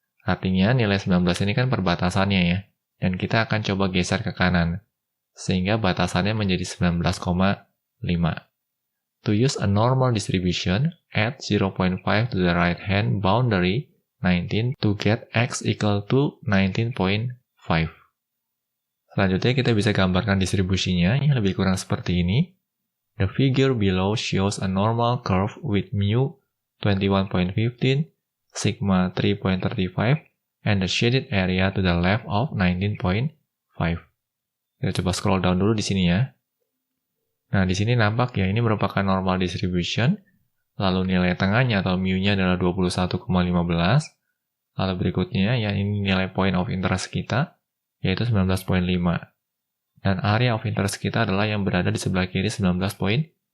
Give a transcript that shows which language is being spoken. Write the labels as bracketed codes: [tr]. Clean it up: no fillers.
[id] Artinya nilai 19 ini kan perbatasannya ya, dan kita akan coba geser ke kanan, sehingga batasannya menjadi 19,5. [en] To use a normal distribution, add 0.5 to the right-hand boundary 19 to get X equal to 19.5. [id] Selanjutnya kita bisa gambarkan distribusinya, yang lebih kurang seperti ini. [en] The figure below shows a normal curve with mu 21.15, sigma 3.35, and the shaded area to the left of 19.5. [id] Kita coba scroll down dulu di sini ya. Nah, di sini nampak ya, ini merupakan normal distribution, lalu nilai tengahnya atau mu-nya adalah 21,15, lalu berikutnya ya, ini nilai point of interest kita, yaitu 19.5. Dan area of interest kita adalah yang berada di sebelah kiri 19.5.